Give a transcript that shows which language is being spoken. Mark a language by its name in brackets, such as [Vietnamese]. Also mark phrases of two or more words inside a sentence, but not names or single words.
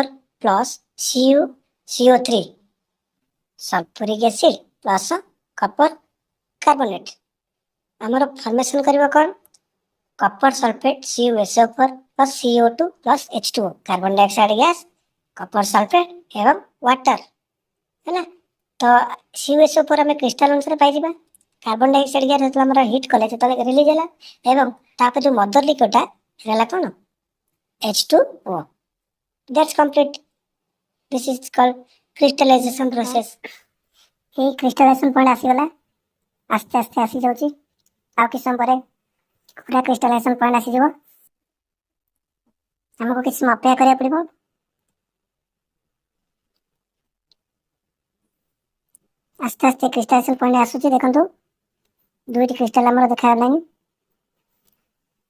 [English] plus CuCO3 sulphuric acid plus copper carbonate [Odia] ଆମର ଫର୍ମେସନ କରିବ କଣ [English] copper sulphate CuSO4 plus CO2 plus H2O carbon dioxide gas copper sulphate [Odia] ଏବଂ ୱାଟର ହେଲା। ତ CuSO4 ଆମେ କ୍ରିଷ୍ଟାଲ ଅନୁସାରେ ପାଇଯିବା। [English] carbon dioxide gas [Odia] ଯେତେବେଳେ ଆମର ହିଟ୍ କଲେ ସେତେବେଳେ ରିଲିଜ ହେଲା ଏବଂ ତାପରେ ଯୋଉ [English] mother liquid [Odia] ହେଲା କଣ H2O। [English] That's complete. This is called crystallization process. [Odia] এই [English] crystallization point [Odia] ଆସିଗଲା, ଆସ୍ତେ ଆସ୍ତେ ଆସି ଯାଉଛି। ଆଉ କିଛି ସମୟ ପରେ ପୁରା [English] crystallization point [Odia] ଆସିଯିବ। ଆମକୁ କିଛି ସମୟ ଅପେକ୍ଷା କରିବାକୁ ପଡ଼ିବ। ଆସ୍ତେ ଆସ୍ତେ [English] crystallization point [Odia] ଆସୁଛି। ଦେଖନ୍ତୁ ଦୁଇଟି କ୍ରିଷ୍ଟାଲ ଆମର ଦେଖାଗଲାଣି।